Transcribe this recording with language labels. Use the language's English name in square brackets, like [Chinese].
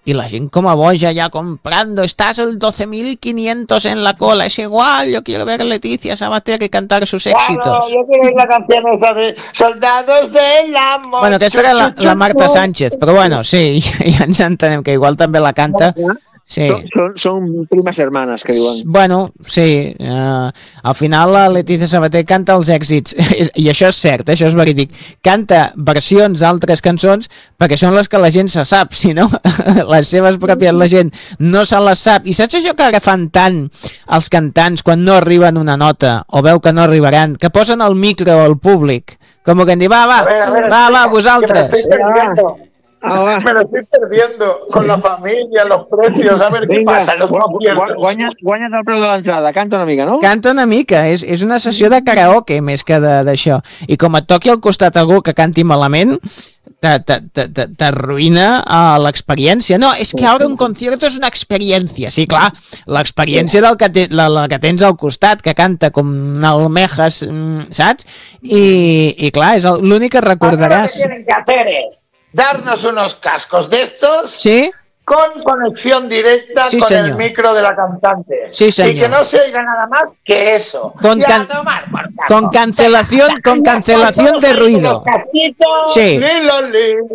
[Catalan] I la gent com a boja [Spanish] ja comprando, estás el 12.500 en la cola, es igual, yo quiero ver Letizia Sabater que cantar sus éxitos. Claro, yo quiero ver la canción esa de Soldados del Amor. [Catalan] Bueno, aquesta era la Marta Sánchez, però bueno, sí, ja ens entenem que igual també la canta. Sí. Són primes germanes, que diuen. Bueno, sí. Al final la Letizia Sabater canta els èxits, i això és cert, això és verídic. Canta versions d'altres cançons perquè són les que la gent se sap, si no, les seves pròpies la gent no se les sap. I saps això que agafen tant els cantants quan no arriben una nota o veu que no arribaran, que posen el micro al públic, com que en diuen, va, vosaltres. [Spanish] Me lo estoy perdiendo con la familia, los precios, a ver. Venga, qué pasa. [Catalan] Guanyes el preu de l'entrada, canta una mica, no? Canta una mica, és una sessió de karaoke més que d'això. I com et toqui al costat algú que canti malament, t'arruïna l'experiència. No, és que ara un concierto és una experiència. Sí, clar, l'experiència del que la que tens al costat, que canta com almejas, saps? I clar, és l'únic que recordaràs. [Spanish] Darnos unos cascos de estos, ¿sí? Con conexión directa, sí, con señor. El micro de la cantante. Sí, señor. Y que no se oiga nada más que eso. Con, y a tomar por saco. Con cancelación, venga, con cancelación de ruido. Casquitos, sí. Li.